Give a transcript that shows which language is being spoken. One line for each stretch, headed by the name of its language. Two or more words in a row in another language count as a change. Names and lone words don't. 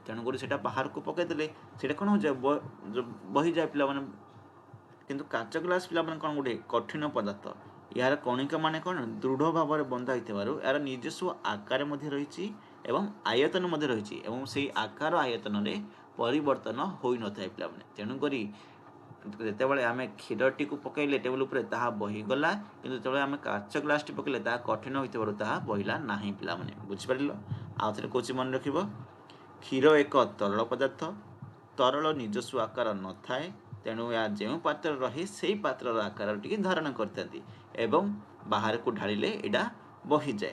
Odia: ତେଣୁକରି ସେଇଟା ବାହାରକୁ ପକାଇଦେଲେ ସେଇଟା କ'ଣ ହୋଇଯାଏ? ବହିଯାଏ ପିଲାମାନେ। କିନ୍ତୁ କାଚ ଗ୍ଲାସ୍ ପିଲାମାନେ କ'ଣ ଗୋଟେ କଠିନ ପଦାର୍ଥ। ଏହାର କଣିକା ମାନେ କ'ଣ? ଦୃଢ଼ ଭାବରେ ବନ୍ଧା ହୋଇଥିବାରୁ ଏହାର ନିଜସ୍ୱ ଆକାର ମଧ୍ୟ ରହିଛି ଏବଂ ଆୟତନ ମଧ୍ୟ ରହିଛି ଏବଂ ସେହି ଆକାର ଆୟତନରେ ପରିବର୍ତ୍ତନ ହୋଇ ନ ଥାଏ ପିଲାମାନେ ତେଣୁ କରି ଯେତେବେଳେ ଆମେ କ୍ଷୀରଟିକୁ ପକାଇଲେ ଟେବୁଲ ଉପରେ ତାହା ବହିଗଲା କିନ୍ତୁ ଯେତେବେଳେ ଆମେ କାଚ ଗ୍ଲାସଟି ପକାଇଲେ ତାହା କଠିନ ହୋଇଥିବାରୁ ତାହା ବହିଲା ନାହିଁ ପିଲାମାନେ ବୁଝିପାରିଲ। ଆଉ ଥରେ କହୁଛି ମନେ ରଖିବ କ୍ଷୀର ଏକ ତରଳ ପଦାର୍ଥ ତରଳ ନିଜସ୍ୱ ଆକାର ନଥାଏ ତେଣୁ ଏହା ଯେଉଁ ପାତ୍ରରେ ରହି ସେହି ପାତ୍ରର ଆକାର ଟିକେ ଧାରଣ କରିଥାନ୍ତି ଏବଂ ବାହାରକୁ ଢାଳିଲେ ଏଇଟା ବହିଯାଏ।